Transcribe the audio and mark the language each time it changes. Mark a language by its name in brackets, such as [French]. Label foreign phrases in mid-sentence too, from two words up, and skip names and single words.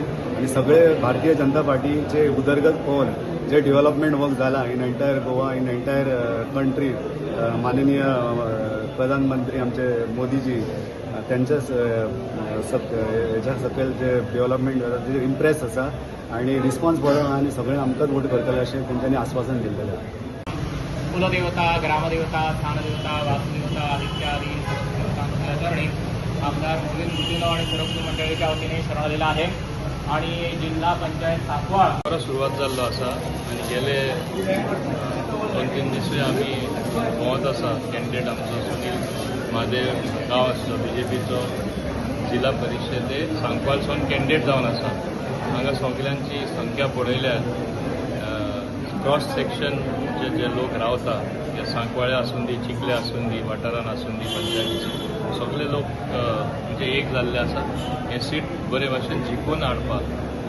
[Konkani] आनी सगळे भारतीय जनता पार्टीचे उदरगत पळोवन जे [English] development work [Konkani] जाला [English] in entire Goa, in entire country, [Konkani] माननीय प्रधानमंत्री आमचे मोदीजी त्यांच्याच हेच्या सकयल जे डेव्हलपमेंट जाता तेजेर इम्प्रेस आसा आणि रिस्पॉन्स बरो आहा आणि सगळे आमकांच वोट करतले अशें तेंच्यांनी आश्वासन दिल्लेलें आहा। [Marathi] कुलदेवता, ग्रामदेवता, स्थानदेवता, वासुदेवता आदी देवतांच्या चरणी आमदार मोदी गुदिनो आणि सरपंच मंडळीच्या वतीने शरण आलेला आहे। आणि जिल्हा पंचायत सांकवाळ [Konkani] बरो सुरवात जाल्लो आसा आनी गेले 2-3 दीस आमी भोंवत आसा। कॅन्डिडेट आमचो सुनील महादेव गांव आसलो BJPचो जिल्हा परिशदेक सांकवालसून कॅन्डिडेट जावन आसा। हांगा सगळ्यांची संख्या पळयल्यार [English] cross section [Konkani] जे लोक रावता ते सांकवाळे आसून दी, चिखले आसून दी, वाठारान आसून दी, पंचायतीचे सगळे लोक म्हणजे एक जाल्ले आसा हे सीट बरे भाशेन जिखून हाडपाक।